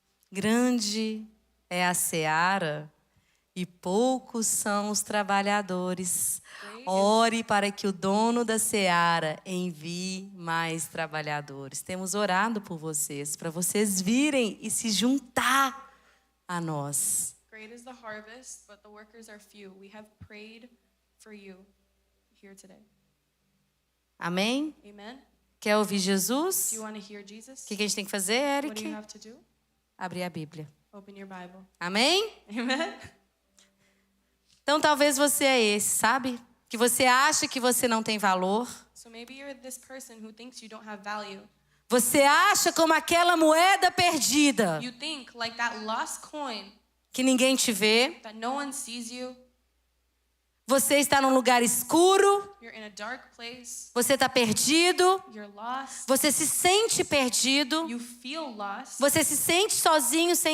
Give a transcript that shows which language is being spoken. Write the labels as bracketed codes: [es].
[pt] Grande é a seara e poucos são os trabalhadores. Ore para que o dono da seara envie mais trabalhadores. Temos orado por vocês, para vocês virem e se juntar a nós. [en] Great is the harvest, but the workers are few. We have prayed for you here today. [pt] Amém? [en] Amen? [pt] Quer ouvir Jesus? [en] Do you want to hear Jesus? [pt] O que a gente tem que fazer, [en] What do [pt] Eric? [en] you have to do? [pt] Abrir a Bíblia. [en] Open your Bible. [pt] Amém? [en] Amen. [pt] Então talvez você é esse, sabe? Que você acha que você não tem valor. [en] So maybe you're this person who thinks you don't have value. [pt] Você acha como aquela moeda perdida, [en] You think like that lost coin [pt] que ninguém te vê. [en] that no one sees you. [pt] Você está num lugar escuro. [en] You're in a dark place. [pt] Você está perdido. [en] You're lost. [pt] Você se sente perdido. [en] You feel lost. [pt] Você se sente sozinho, sem